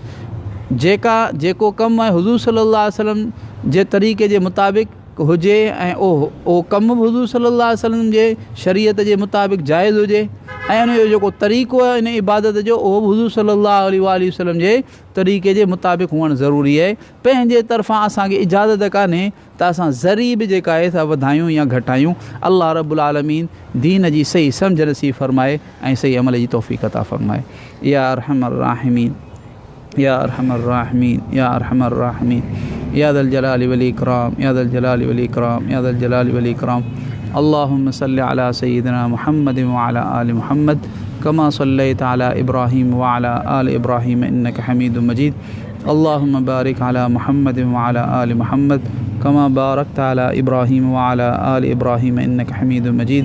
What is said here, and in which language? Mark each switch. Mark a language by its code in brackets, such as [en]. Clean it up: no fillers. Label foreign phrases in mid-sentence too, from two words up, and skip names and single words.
[sd] जेको कमु आहे हुज़ूर [ar] صلى الله عليه وسلم [sd] जे तरीक़े जे मुताबिक़ हुजे ऐं उहो कमु बि हुज़ूर [ar] صلى الله عليه وسلم [sd] जे शरीयत जे मुताबिक़ जाइज़ हुजे ऐं उनजो जेको तरीक़ो आहे इन इबादत जो उहो बि हुज़ूर [ar] صلى الله عليه وسلم [sd] जे तरीक़े जे मुताबिक़ हुअणु ज़रूरी आहे। पंहिंजे तरफ़ां असांखे इजाज़त कान्हे त असां ज़री बि जेका आहे सा वधायूं या घटायूं। अल्लाह [ar] رب العالمين [sd] दीन जी सही सम्झ नसीब फरमाए ऐं सही अमल जी तौफ़ीक़ अता फरमाए। [ar] يا أرحم الراحمين يا أرحم الراحمين يا أرحم الراحمين, يا ذا الجلال والإكرام يا ذا الجلال والإكرام يا ذا الجلال والإكرام. اللهم صل على سيدنا محمد وعلى آل محمد كما صليت على إبراهيم وعلى آل إبراهيم إنك حميد مجيد. اللهم بارك على محمد وعلى آل محمد كما باركت على إبراهيم وعلى آل إبراهيم إنك حميد مجيد.